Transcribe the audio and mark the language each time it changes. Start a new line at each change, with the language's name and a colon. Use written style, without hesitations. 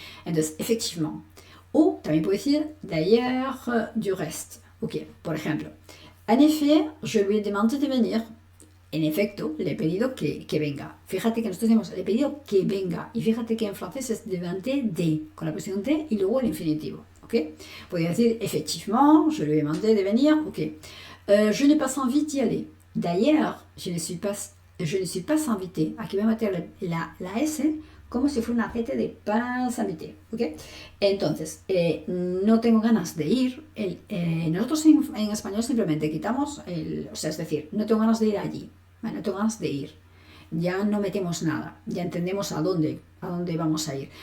Spanish: Entonces, effectivement. O también puedo decir d'ailleurs, du reste.
French: Ok,
Spanish: por ejemplo,
French: en effet, je lui ai demandé de venir.
Spanish: En efecto, le he pedido que venga. Fíjate que nosotros decimos, le he pedido que venga. Y fíjate que en francés es demander de, con la preposición de y luego el infinitivo.
French: ¿Ok?
Spanish: Podría decir,
French: effectivement, je lui ai demandé de venir. Ok. Je n'ai pas envie d'y aller. D'ailleurs, je ne suis pas invité.
Spanish: Aquí voy a meter la S como si fuera una acete de pas invité. ¿Ok? Entonces, no tengo ganas de ir. Nosotros en español simplemente quitamos o sea, es decir, no tengo ganas de ir allí. No tengo ganas de ir. Ya no metemos nada, ya entendemos a dónde vamos a ir.